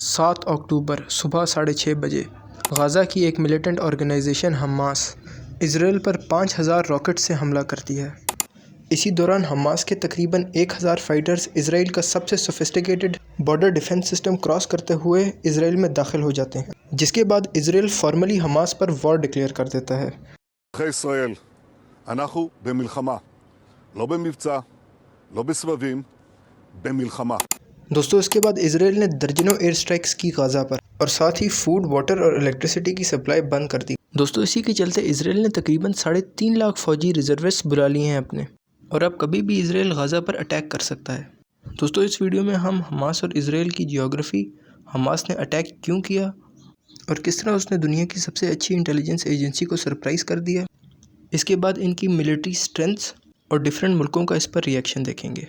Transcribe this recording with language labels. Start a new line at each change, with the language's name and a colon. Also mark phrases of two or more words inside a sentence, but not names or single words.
Urdu: 7 اکتوبر صبح 6:30 بجے غزہ کی ایک
English: militant organization
Urdu: حماس اسرائیل پر 5000 راکٹ سے حملہ کرتی ہے۔ اسی دوران حماس کے تقریباً 1000 فائٹرز اسرائیل کا سب سے
English: sophisticated border defense system cross
Urdu: کرتے ہوئے اسرائیل میں داخل ہو جاتے ہیں، جس کے بعد اسرائیل فارملی حماس پر
English: war declare
Urdu: کر دیتا ہے۔
Hebrew: ישראל, אנחנו במלחמה, לא במבצע, לא בסבבים, במלחמה.
Urdu: دوستو اس کے بعد اسرائیل نے درجنوں
English: air strikes
Urdu: کی غزہ پر اور ساتھ ہی
English: food, water
Urdu: اور الیکٹریسٹی کی سپلائی بند کر دی۔ دوستو اسی کے چلتے اسرائیل نے تقریباً 3.5 لاکھ فوجی ریزروسٹ بلا لیے ہیں اپنے، اور اب کبھی بھی اسرائیل غزہ پر اٹیک کر سکتا ہے۔ دوستو اس ویڈیو میں ہم حماس اور اسرائیل کی جیوگرافی، حماس نے اٹیک کیوں کیا اور کس طرح اس نے دنیا کی سب سے اچھی
English: intelligence agency
Urdu: کو سرپرائز کر دیا، اس کے بعد ان کی
English: military strengths
Urdu: اور ڈیفرنٹ ملکوں کا اس پر ریئیکشن دیکھیں گے۔